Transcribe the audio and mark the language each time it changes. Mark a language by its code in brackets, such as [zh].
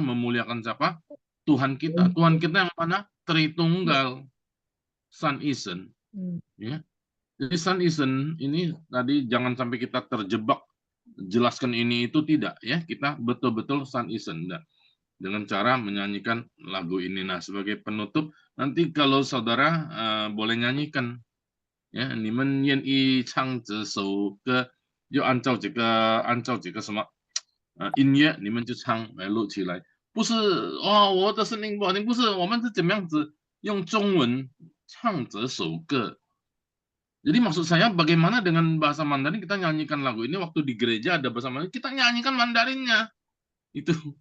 [id] Memuliakan siapa? Tuhan kita. Tuhan kita yang mana? Tritunggal, San Isen. Ya. Jadi San Isen ini tadi jangan sampai kita terjebak jelaskan ini itu tidak ya. Kita betul-betul San Isen. Dengan cara menyanyikan lagu ini. Nah, sebagai penutup, nanti kalau saudara boleh nyanyikan, ya, [zh] 你们愿意唱这首歌，就按照这个什么音乐，你们就唱来录起来。不是我的声音不好听，不是，我们是怎么样子用中文唱这首歌。 [id] Jadi maksud saya bagaimana dengan bahasa Mandarin kita nyanyikan lagu ini waktu di gereja ada bahasa Mandarin, kita nyanyikan Mandarinnya. Itu